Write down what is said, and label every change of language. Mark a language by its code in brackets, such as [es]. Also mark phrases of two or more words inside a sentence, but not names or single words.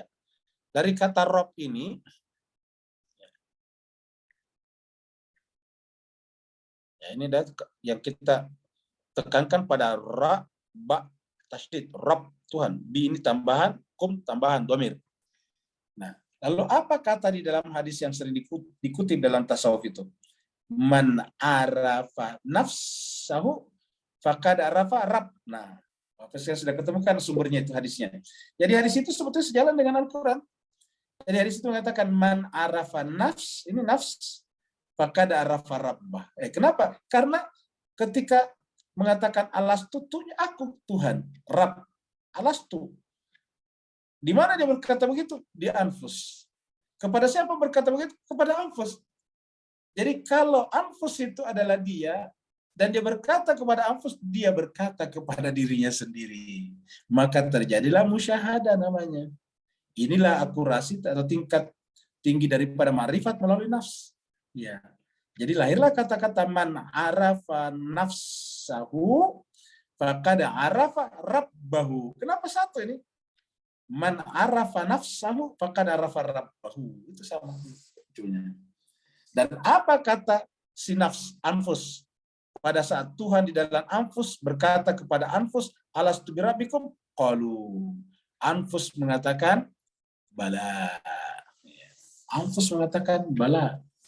[id] Dari kata Rabb ini, ya, ini yang kita tekankan pada ra, ba, tasydid, Rabb, Tuhan. Bi ini tambahan, kum tambahan dhamir. Nah, lalu apa kata di dalam hadis yang sering dikutip dalam tasawuf itu? [ar] من عرف نفسه فقد عرف رب. [id] Nah, saya sudah ketemukan sumbernya itu hadisnya. Jadi hadis itu sebetulnya sejalan dengan Al-Quran. Jadi hadis itu mengatakan [ar] من عرف نفس, [id] ini nafs, [ar] فقد عرف ربه. [id] Kenapa? Karena ketika mengatakan alastu, aku Tuhan, Rabb, alastu. Di mana dia berkata begitu? Di anfus. Kepada siapa berkata begitu? Kepada anfus. Jadi kalau anfus itu adalah dia, dan dia berkata kepada anfus, dia berkata kepada dirinya sendiri. Maka terjadilah musyahadah namanya. Inilah akurasi atau tingkat tinggi daripada ma'rifat melalui nafs. Ya. Jadi lahirlah kata-kata [ar] من عرف نفسه فقد عرف ربه. [id] Kenapa satu ini? [ar] من عرف نفسه فقد عرف ربه. [id] Itu sama ujungnya. Dan apa kata si nafs, anfus? Pada saat Tuhan di dalam anfus berkata kepada anfus, [ar] ألست بربكم? [id] Qalu. Anfus mengatakan, bala. Anfus mengatakan, bala.